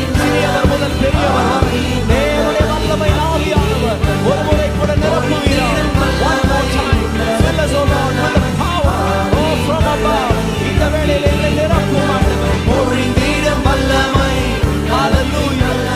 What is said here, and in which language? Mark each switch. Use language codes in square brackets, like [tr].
[ta] சிறியவர் முதல் பெரியவர் வரை தேவனுடைய வல்லமை ஆவியானவர் ஒரு முறை கூட நிரப்புகிறார். [en] One more time, fill us, O Lord, with the power, oh from above. [ta] இந்த வேளையில் எங்களை நிரப்பும் ஆண்டவர். பொழிந்திடும் வல்லமை, hallelujah.